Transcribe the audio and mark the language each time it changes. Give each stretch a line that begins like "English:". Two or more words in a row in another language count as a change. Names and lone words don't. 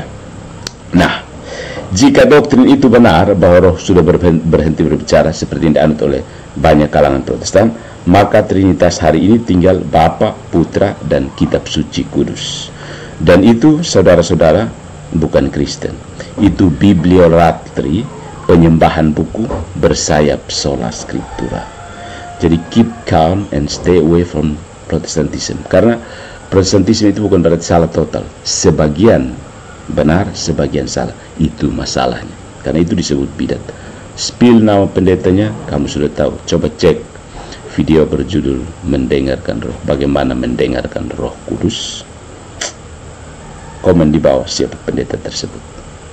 Indonesian: Nah, jika doktrin itu benar bahwa roh sudah berhenti berbicara seperti yang dianut oleh banyak kalangan Protestan, maka Trinitas hari ini tinggal Bapa, Putra, dan Kitab Suci Kudus. Dan itu, saudara-saudara, bukan Kristen. Itu bibliolatri, penyembahan buku bersayap
Latin: sola scriptura.
English: Jadi keep calm and stay away from Protestantism.
Indonesian: Karena Protestantisme itu bukan berarti salah total. Sebagian benar, sebagian salah. Itu masalahnya. Karena itu disebut bidat. Spill nama pendetanya, kamu sudah tahu. Coba cek video berjudul Mendengarkan Roh. Bagaimana mendengarkan Roh Kudus. Komen di bawah siapa pendeta tersebut.